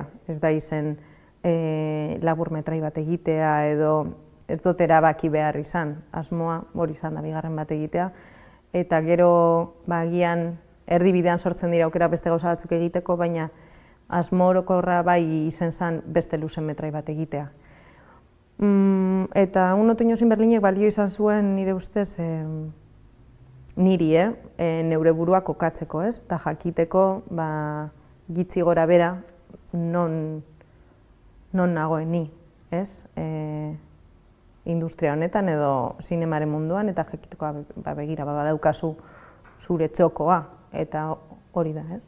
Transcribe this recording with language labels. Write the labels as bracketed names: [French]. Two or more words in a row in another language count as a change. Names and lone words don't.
[Basque] Ez da izen laburmetrai bat egitea edo ez dut erabaki behar izan. Asmoa hori izan da bigarren bat egitea. Eta gero agian erdibidean sortzen dira aukera beste gauza batzuk egiteko, baina asmo orokorra bai izen zen beste luzemetrai bat egitea. Eta Un otoño sin Berlinek balio izan zuen nire ustez niri, neure burua kokatzeko, ez? Eta jakiteko gitzi gora bera non nagoen ni, ez? Industria honetan edo zinemaren munduan eta jakiteko begira badaukazu zure txokoa, eta hori da, ez?